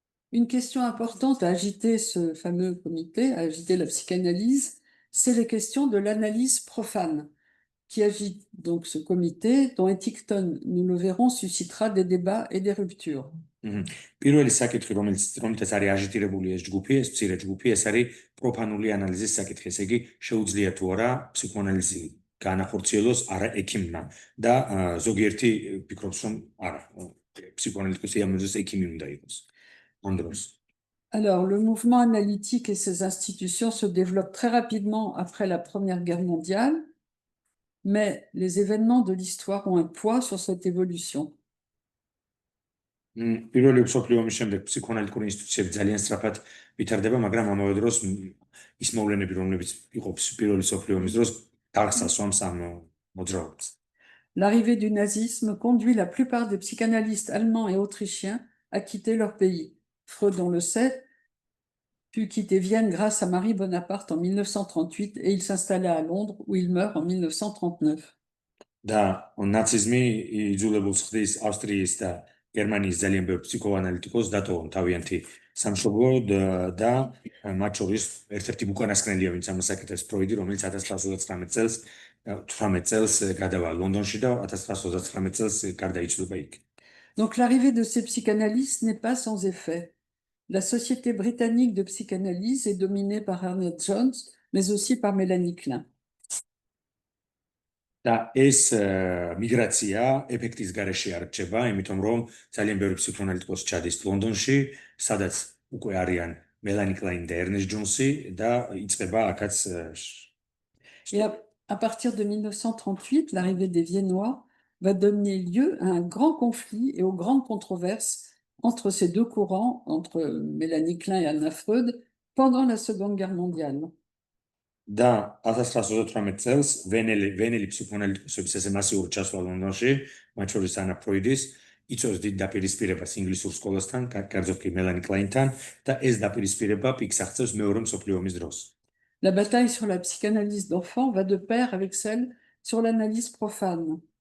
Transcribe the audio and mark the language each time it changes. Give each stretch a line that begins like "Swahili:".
French: Une question importante à agiter ce fameux comité, à agiter la psychanalyse, c'est les questions de l'analyse profane, qui agite donc ce comité, dont Ettington, nous le verrons, suscitera des débats et des ruptures.
Georgian: პირველი საკითხი, რომელთაც არის აჟიტირებული ეს ჯგუფი, ეს მცირე ჯგუფი, ეს არის პროფანული ანალიზის საკითხი. ესე იგი, შეუძლია თუ არა ფსიქოანალიზი განახორციელოს არა ექიმმა და ზოგიერთი ფიქრობს, რომ არა, ფსიქოანალიტიკოსი ამაზე ექიმი უნდა იყოს.
French: Alors, le mouvement analytique et ses institutions se développent très rapidement après la Première Guerre mondiale, mais les événements de l'histoire ont un poids sur cette évolution.
Georgian: პირველი მსოფლიო ომის შემდეგ ფსიქოანალიტიკური ინსტიტუციები ძალიან სწრაფად ვითარდება, მაგრამ ამავე დროს ის მოვლენები, რომლებიც იყო პირველი მსოფლიო ომის დროს, დარგსასვამს ამ მოძრაობას.
French: L'arrivée du nazisme conduit la plupart des psychanalystes allemands et autrichiens à quitter leur pays. Freud, on le sait, puis quitter Vienne grâce à Marie Bonaparte en 1938 et il s'installa à Londres où il meurt en 1939.
Georgian: და ნაციზმი იძულებულს ხდის ავსტრიის და გერმანიის ძალიან ბევრ ფსიქოანალიტიკოს დატოვონ თავიანთი სამშობლო და მათ შორის ერთ-ერთი უკანასკნელია, ვინც ამას აკეთებს, ფროიდი, რომელიც 1918 წელს გადავა ლონდონში და 1939 წელს გარდაიცვალა იქ.
French: Donc l'arrivée de ces psychanalystes n'est pas sans effet. La Société britannique de psychanalyse est dominée par Ernest Jones, mais aussi par Mélanie Klein.
Georgian: და ეს მიგრაცია ეფექტის გარეშე არ რჩება, იმიტომ რომ ძალიან ბევრი ფსიქოანალიტიკოსი ჩადის ლონდონში, სადაც უკვე არიან მელანი კლაინი და ერნესტ ჯონსი და იწყება აქაც.
French: Et à partir de 1938, l'arrivée des Viennois va donner lieu à un grand conflit et aux grandes controverses entre ces deux courants, entre Mélanie Klein et Anna Freud, pendant la Seconde Guerre mondiale.
Georgian: და 1938 წელს ვენელი ფსიქოანალიტიკოსების ესე მასიური ჩასვლა ლონდონში, მათ შორის ანა ფროიდის, იწვევს დიდ დაპირისპირებას ინგლისურ სკოლასთან, კერძოდ კი მელანი კლაინთან და ეს დაპირისპირება პიკს აღწევს მეორე მსოფლიო ომის დროს.
French: La bataille sur la psychanalyse d'enfants va de pair avec celle sur l'analyse profane.